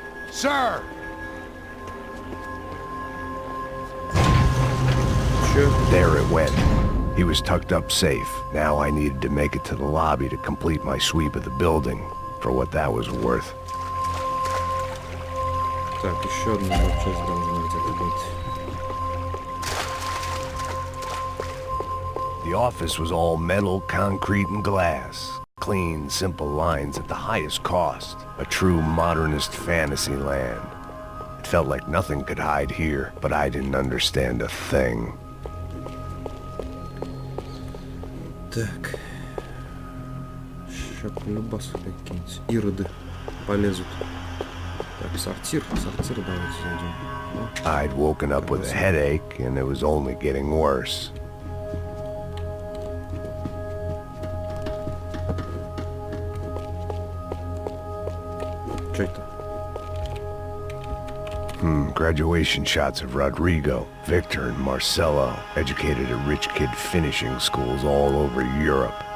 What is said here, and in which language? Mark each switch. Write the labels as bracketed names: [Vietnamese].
[English] Sir! There it went. He was tucked up safe. Now I needed to make it to the lobby to complete my sweep of the building, for what that was worth. [Russian] Так, еще одна запчасть должна где-то быть. [English] The office was all metal, concrete, and glass. Clean, simple lines at the highest cost. A true modernist fantasy land. It felt like nothing could hide here, but I didn't understand a thing. [Russian] Так. Ща полюбас какие-нибудь ироды полезут. Так, сортир давайте зайдем. [English] I'd woken up with a headache, and it was only getting worse. [Russian] Что это? [English] Graduation shots of Rodrigo, Victor, and Marcelo, educated at rich kid finishing schools all over Europe.